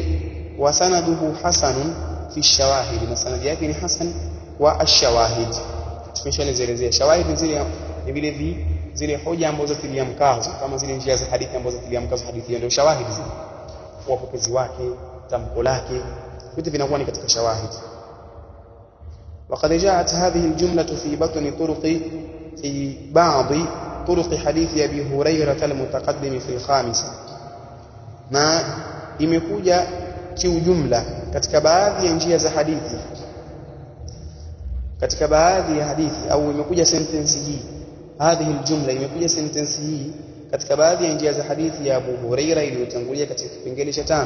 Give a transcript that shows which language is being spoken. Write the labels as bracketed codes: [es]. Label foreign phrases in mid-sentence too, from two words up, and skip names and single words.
[ar] وسنده حسن في الشواهد, [sw] na sanadi yake ni hasan wa ash-shawahid. Tumeshaelezea shawahid zile ni vile zile hoja ambazo zatilia mkazo, kama zile njia za hadithi ambazo zatilia mkazo hadithi hiyo, ndio shawahidi zile, wapokezi wake, tamko lake, vitu vinakuwa ni katika shawahidi. [ar] وقد جاءت هذه الجملة في بطن طرق في بعض طرق حديث أبي هريرة المتقدم في الخامسة. [sw] na imekuja kiujumla katika baadhi ya njia za hadithi, katika baadhi ya hadithi, au imekuja sentence hii, [ar] هذه الجملة, [sw] imekuja sentence hii katika baadhi ya njia za hadithi ya Abu Huraira iliyotangulia katika kipengele cha 5.